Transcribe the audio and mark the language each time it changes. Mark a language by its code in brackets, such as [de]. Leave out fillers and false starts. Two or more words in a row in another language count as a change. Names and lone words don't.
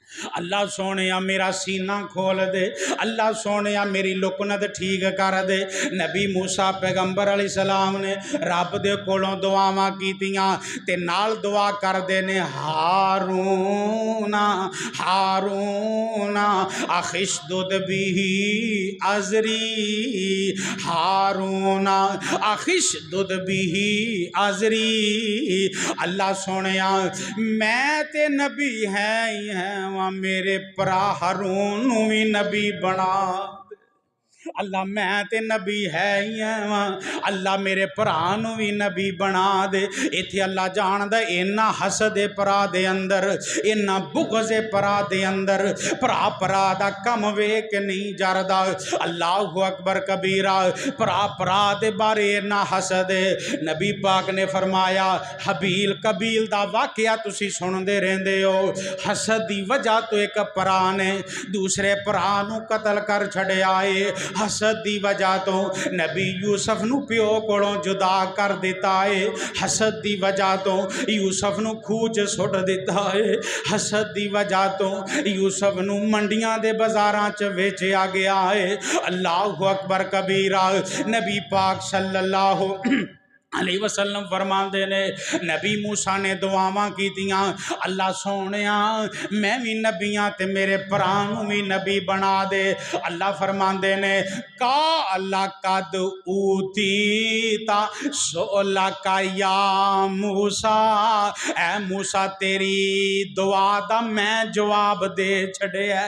[pa] اللہ سوہنے میرا سینہ کھول دے، اللہ سوہنے میری لکنت ٹھیک کر دے. نبی موسیٰ پیغمبر علیہ السلام نے رب دے کولوں دعاواں کیتیاں تے نال دعا کردے نے ہارونا ہارونا [ar] أَخِي اشْدُدْ بِهِ أَزْرِي, هَارُونَ أَخِي اشْدُدْ بِهِ أَزْرِي. [pa] اللہ سوہنے میں تے نبی ہے ای ہے وہاں میرے بھرا ہارون نوں وی نبی بنا. اللہ میں تے نبی ہے ای ہے، اللہ میرے بھرا نوں وی نبی بنا دے. ایتھے اللہ جاندا انّا حسدے بھرا دے اندر، انّا بغضے بھرا دے اندر، بھرا بھرا دا کم ویکھ کے نہیں جردا. [ar] اللهُ أَكْبَرُ كَبِيرًا, [pa] بھرا بھرا دے بارے انّا حسدے. نبی پاک نے فرمایا ہابیل قابیل دا واقعہ تسی سندے رہندے ہو. حسد دی وجہ تو ایک بھرا نے دوسرے بھرا نوں قتل کر چھڈیا ہے. حسد دی وجہ تو نبی یوسف نوں پیو کولوں جدا کر دتا ہے. حسد دی وجہ تو یوسف نوں کھوہ چ سٹ دتا ہے. حسد دی وجہ تو یوسف نوں منڈیاں دے بازاراں چ ویچیا گیا ہے. [ar] اللهُ أَكْبَرُ كَبِيرًا. [pa] نبی پاک [ar] صَلَّى اللهُ عَلَيْهِ وَسَلَّمَ [pa] فرماتے نے نبی موسیٰ نے دعاواں کیتیاں اللہ سوہنے میں وی نبیاں تے میرے بھرا نوں وی نبی بنا دے. اللہ فرماتے نے کا اللہ [ar] قَدْ أُوتِيتَ سُؤْلَكَ يَا مُوسَى, [pa] اے موسیٰ تیری دعا دا میں جواب دے چھڈیا.